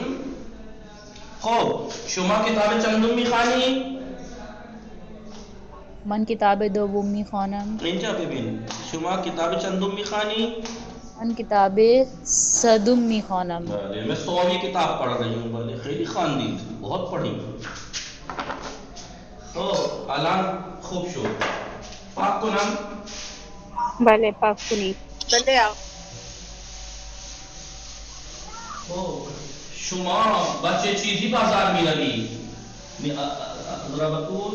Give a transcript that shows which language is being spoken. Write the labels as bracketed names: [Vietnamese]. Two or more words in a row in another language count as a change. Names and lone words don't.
[Persian] خب شما کتاب چندم میخوانی؟ من کتاب دوم میخوانم. اینجا ببین شما کتاب چندم میخوانی؟ من کتاب صدم میخوانم. بله [Urdu] میں 100ویں کتاب پڑھ رہی ہوں. [Persian] بله خیلی خواندید، [Urdu] بہت پڑھی. [Persian] خب الان خوب شد. پاک کنم. بله پاک کنید. بله آقا. خب شما با چه چیزی بازار میروی؟ ذرا بطول.